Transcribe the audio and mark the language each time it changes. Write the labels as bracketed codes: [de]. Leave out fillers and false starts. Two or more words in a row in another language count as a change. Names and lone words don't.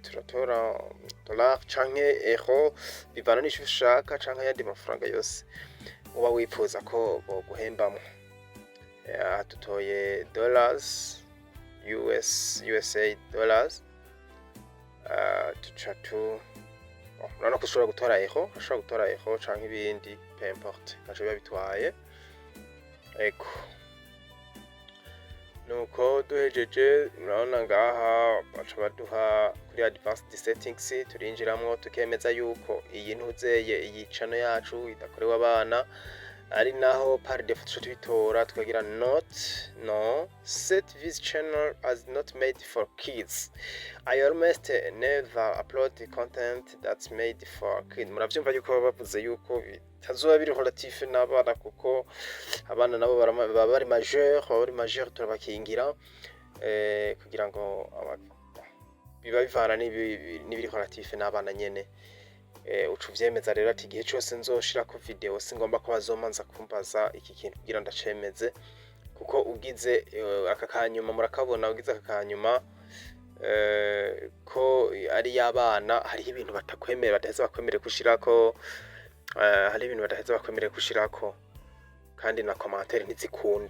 [rn] Turatora dollar canke euro, bivana n'ico ushaka, canke ayandi mafaranga yose uba wifuza ko boguhembamo. Tutoye dollars, USA dollars. Urabona ko ushobora gutora euro canke ibindi, [fr] peu importe, [rn] ntaco biba bitwaye. Eko nuko duhejeje, murabona ngaha baca baduha kuri [en] advanced settings. [rn] Turinjiramwo tukemeza yuko iyi ntuzeye, iyi channel yacu idakorewe abana. ari naho [fr] par defaut [rn] tuca tubitora tukagira no [en] set this channel as not made for kids. I almost never upload the content that's made for kids. [rn] Muravyumva yuko bavuze yuko bitazoba biri relatif n'abana kuko abana nabo baba bari majeur turabakingira kugira ngo biba bivana n'ibiri relatif n'abana nyene. Ucu vyemeza rero ati igihe cyose nzoshirako video singomba ko bazomanza kumbaza iki kintu kugira ndacemeze kuko ugize aka kanyuma murakabona ugize aka kanyuma ko ari y'abana hari ibintu batakwemera badaheza bakwemere gushirako hari ibintu badaheza bakwemere gushirako kandi na commentaire ntizikunda.